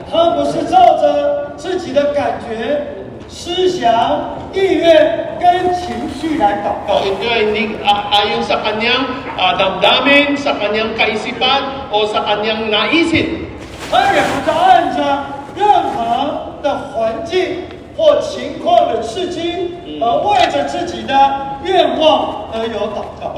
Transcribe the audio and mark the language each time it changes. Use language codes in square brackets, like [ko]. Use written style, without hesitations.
[zh] 他不是照着自己的感觉、思想、意愿跟情绪来祷告。 [tl] O ito ay hindi ayon sa kanyang damdamin, sa kanyang kaisipan, o sa kanyang naisip. [zh] 他也不是按着任何的环境或情况的刺激，而为着自己的愿望而有祷告。